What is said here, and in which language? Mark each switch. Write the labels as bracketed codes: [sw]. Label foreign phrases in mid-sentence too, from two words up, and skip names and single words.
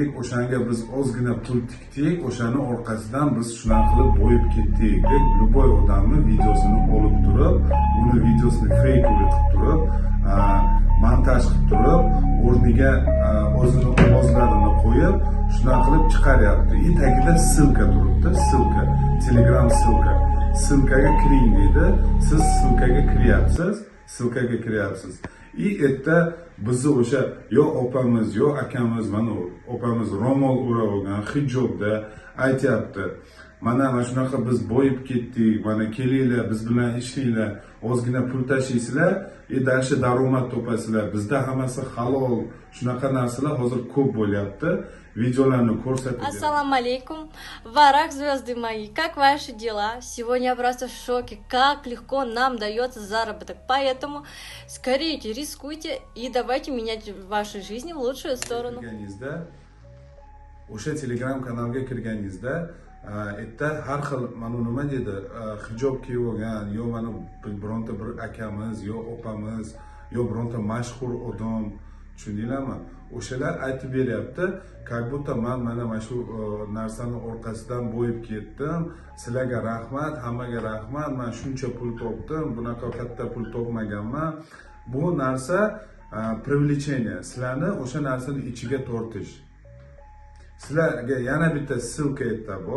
[uz] O'shanga biz ozgina pul tikdik. O'shani orqasidan biz shunaqa qilib boyib ketdik deb любой odamni videosini olib turib, uni videosini fake qilib turib, montaj qilib turib, o'rniga o'zini ovozlarini qo'yib, shunaqa qilib chiqaryapti. И tagida ссылка turibdi, ссылка, Telegram ссылка. Ссылкаga kiring deydi. Siz ссылкаga kiryapsiz. [ru] И это [uz] bizni o'sha yo opamiz, yo akamiz, mana opamiz ro'mol o'rab olgan hijobda aytyapti. Mana shunaqa biz boyib ketdik. Mana kelinglar, biz bilan ishlanglar, ozgina pul tashlaysizlar, dashi daromad topasizlar. Bizda hammasi halol. Shunaqa narsalar hozir ko'p bo'lyapti. Videolarni ko'rsatib. [ru] Ассаламу алейкум. Варах, звезды мои, как ваши дела? Сегодня я просто в шоке, как легко нам дается заработок. Поэтому скорее рискуйте и давайте менять вашу жизнь в лучшую сторону. [uz] O'sha Telegram kanalga kirganingizda, erta har xil mana nima dedi, hijob kiyib olgan, yo mana bironta bir akamiz, yo opamiz, yo bironta mashhur odam, tushundinglarmi? O'shalar aytib beryapti, [ru] как будто [uz] men mana shu narsani orqasidan boyib ketdim. Sizlarga rahmat, hammaga rahmat. Men shuncha pul topdim, bunaqa katta pul topmaganman. Bu narsa привлечение, sizlarni o'sha narsani ichiga tortish. Sizlarga yana bitta ссылка yerda bor.